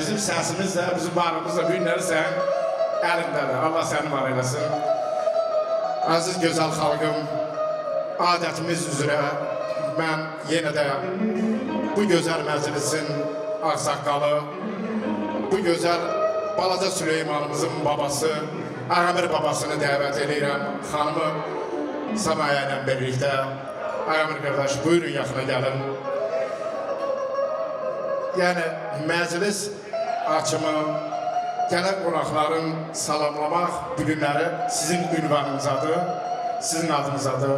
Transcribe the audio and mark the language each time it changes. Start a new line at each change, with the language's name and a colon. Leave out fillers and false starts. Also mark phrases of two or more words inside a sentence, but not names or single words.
Turkish: Bizim sesimiz de, bizim varımız da günleri senin elindedir. Allah seni var eylesin. Aziz güzel halkım, adetimiz üzere ben yine de bu güzel meclisin aksakalı, bu güzel Balaca Süleymanımızın babası, Ağamir babasını
Azerbaijani: dəvət edirəm. Xanımı Samaya ilə birlikdə. Ağamir qardaş, buyurun yaxına gəlin. Yəni, məclis açımı, gələn qonaqların salamlamaq bu günləri sizin ünvanınızadır, sizin adınızadır.